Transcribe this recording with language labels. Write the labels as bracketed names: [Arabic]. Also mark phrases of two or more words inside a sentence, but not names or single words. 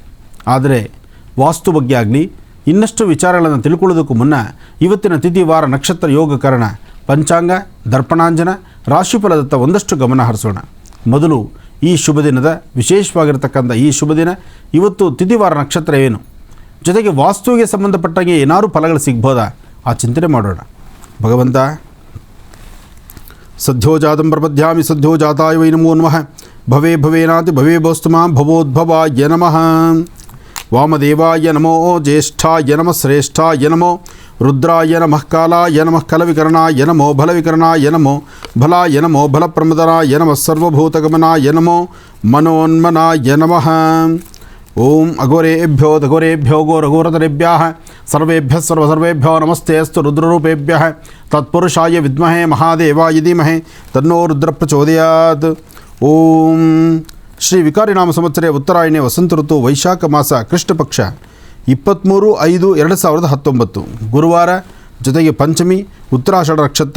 [Kannada] ಆದರೆ ವಾಸ್ತು ಬಗ್ಗೆ ಆಗಲಿ ಇನ್ನಷ್ಟು ವಿಚಾರಗಳನ್ನು ತಿಳ್ಕೊಳ್ಳೋದಕ್ಕೂ ಮುನ್ನ ಇವತ್ತಿನ ತಿಥಿ, ವಾರ, ನಕ್ಷತ್ರ, ಯೋಗಕರಣ, ಪಂಚಾಂಗ, ದರ್ಪಣಾಂಜನ, ರಾಶಿಫಲದತ್ತ ಒಂದಷ್ಟು ಗಮನ ಹರಿಸೋಣ. ಮೊದಲು ಈ ಶುಭ ದಿನದ ವಿಶೇಷವಾಗಿರ್ತಕ್ಕಂಥ ಈ ಶುಭ ದಿನ, ಇವತ್ತು ತಿಥಿ, ವಾರ, ನಕ್ಷತ್ರ ಏನು, ಜೊತೆಗೆ ವಾಸ್ತುವಿಗೆ ಸಂಬಂಧಪಟ್ಟಾಗೆ ಏನಾದರೂ ಫಲಗಳು ಸಿಗ್ಬೋದಾ ಆ ಚಿಂತನೆ ಮಾಡೋಣ. ಭಗವಂತ, [Sanskrit] ಸದ್ಯೋ ಜಾತಂ ಪ್ರಪದ್ಯಾಮಿ ಸದ್ಯೋ ಜಾತಾಯ ವೈ ನಮೋ ನಮಃ. ಭವೇ ಭವೇನಾತಿ ಭವೇ ಭೋಸ್ತು ಮಾಂ ಭವೋದ್ಭವಾಯ ನಮಃ. ವಾಮದೇವಾಯ ನಮೋ, ಜ್ಯೇಷ್ಠಾಯ ನಮಃ, ಶ್ರೇಷ್ಠಾಯ ನಮೋ, ರುದ್ರಾಯ ನಮಃ, ಕಾಲಾಯ ನಮಃ, ಕಲವಿಕರಣಾಯ ನಮೋ, ಬಲವಿಕರಣಾಯ ನಮೋ, ಬಲಾಯ ನಮೋ, ಬಲಪ್ರಮದನಾಯ ನಮಃ, ಸರ್ವಭೂತಗಮನಾಯ ನಮೋ, ಮನೋನ್ಮನಾಯ ನಮಃ. ಓಂ ಅಘೋರೇಭ್ಯೋ ದಘೋರೇಭ್ಯೋ ಘೋರಘೋರತರೇಭ್ಯಃ ಸರ್ವೇಭ್ಯಃ ಸರ್ವಸರ್ವೇಭ್ಯೋ ನಮಸ್ತೆ ಅಸ್ತು ರುದ್ರರೂಪೇಭ್ಯಃ ತತ್ಪುರುಷಾಯ ವಿದ್ಮಹೇ ಮಹಾದೇವಾಯ ಧೀಮಹಿ ತನ್ನೋ ರುದ್ರ ಪ್ರಚೋದಯಾತ್. ಓಂ ಶ್ರೀ ವಿಕಾರಿನಾಮ ಸಂವತ್ಸರೆ ಉತ್ತರಾಯಣೆ ವಸಂತ ಋತು ವೈಶಾಖ ಮಾಸ ಕೃಷ್ಣ ಪಕ್ಷ 23/5/2019 [Kannada] ಗುರುವಾರ, ಜೊತೆಗೆ ಪಂಚಮಿ, ಉತ್ತರಾಷಾಢ ನಕ್ಷತ್ರ.